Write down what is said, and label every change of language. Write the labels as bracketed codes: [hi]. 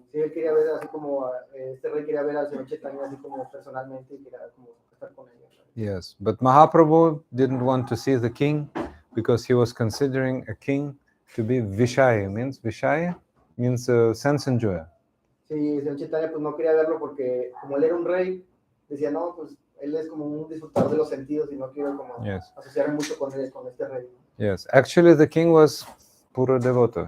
[es] Sí, él quería ver así como este rey quería ver al Sri Chaitanya así como personalmente y quería como estar con ella. [en] Yes, but Mahaprabhu didn't want to see the king because he was considering a king to be Vishaya. Vishaya means sense enjoyer. [es] Sí, Sri Chaitanya pues no quería verlo porque como él era un rey, decía, no, pues él es como un disfrutador de los sentidos y no quiero como asociarme mucho con él, con este rey. [en] Yes, actually the king was [es] puro devoto.